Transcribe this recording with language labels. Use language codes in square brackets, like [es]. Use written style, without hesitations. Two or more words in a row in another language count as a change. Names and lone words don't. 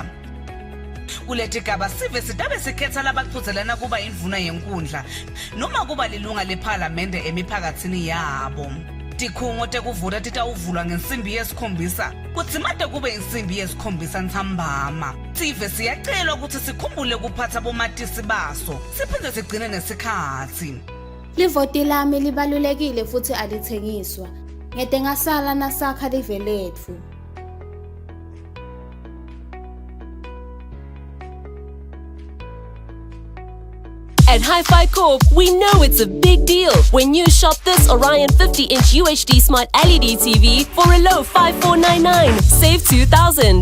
[ss] Kuleti gaba sive sidabe sikhetha labaqhuzelana kuba indvuna yenkundla noma kuba lilunga leParliamente emiphakatsini yabo. Tikhungo tekuvota titawuvulwa ngensimbi yesikhombisa kutsi made kube insimbi yesikhombisa ntsambama. Sive siyacelwa ukuthi sikhumbule kuphatha bomatisi baso siphinde sigcine nesikhathi. Livoti lami libalulekile futhi alithengiswa. Ngede ngasala nasakha live lethu. [en] At Hi-Fi Corp, we know it's a big deal when you shop this Orion 50-inch UHD Smart LED TV for a low 5,499, save 2,000.